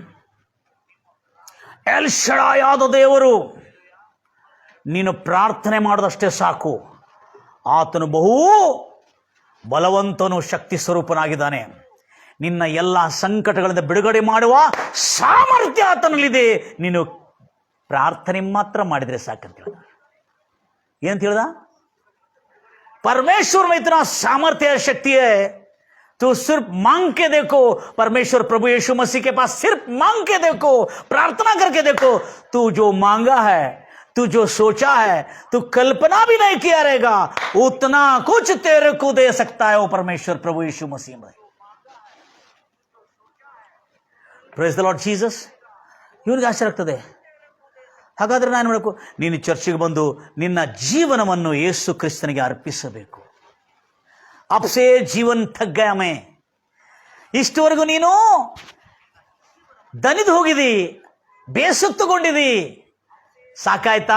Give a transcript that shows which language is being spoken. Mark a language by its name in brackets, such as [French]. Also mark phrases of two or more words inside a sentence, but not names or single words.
[Kannada] ಎಲ್ ಶಡಾಯಾದ ದೇವರು, ನೀನು ಪ್ರಾರ್ಥನೆ ಮಾಡೋದಷ್ಟೇ ಸಾಕು, ಆತನು ಬಹು ಬಲವಂತನು, ಶಕ್ತಿ ಸ್ವರೂಪನಾಗಿದ್ದಾನೆ. ನಿನ್ನ ಎಲ್ಲ ಸಂಕಟಗಳಿಂದ ಬಿಡುಗಡೆ ಮಾಡುವ ಸಾಮರ್ಥ್ಯ ಆತನಲ್ಲಿದೆ, ನೀನು ಪ್ರಾರ್ಥನೆ ಮಾತ್ರ ಮಾಡಿದರೆ ಸಾಕಂತ ಹೇಳ್ದ. ಏನಂತ ಹೇಳ್ದ? [Hindi] परमेश्वर में इतना सामर्थ्य है, शक्ति है, तू सिर्फ मांग के देखो, परमेश्वर प्रभु यीशु मसीह के पास सिर्फ मांग के देखो, प्रार्थना करके देखो, तू जो मांगा है, तू जो सोचा है, तू कल्पना भी नहीं किया रहेगा, उतना कुछ तेरे को दे सकता है वो परमेश्वर प्रभु यीशु मसीह में. [English] Praise the Lord Jesus. [Kannada] ಇವನಿಗೆ ಆಶ್ಚರ್ಯ ಆಗ್ತದೆ. ಹಾಗಾದ್ರೆ ನಾನು ಮಾಡಬೇಕು, ನೀನು ಚರ್ಚಿಗೆ ಬಂದು ನಿನ್ನ ಜೀವನವನ್ನು ಯೇಸು ಕ್ರಿಸ್ತನಿಗೆ ಅರ್ಪಿಸಬೇಕು. ಅಪ್ಸೇ ಜೀವನ್ ಥಗ್ಗಾಮೆ, ಇಷ್ಟವರೆಗೂ ನೀನು ದನಿದು ಹೋಗಿದಿ, ಬೇಸತ್ತುಕೊಂಡಿದಿ, ಸಾಕಾಯ್ತಾ?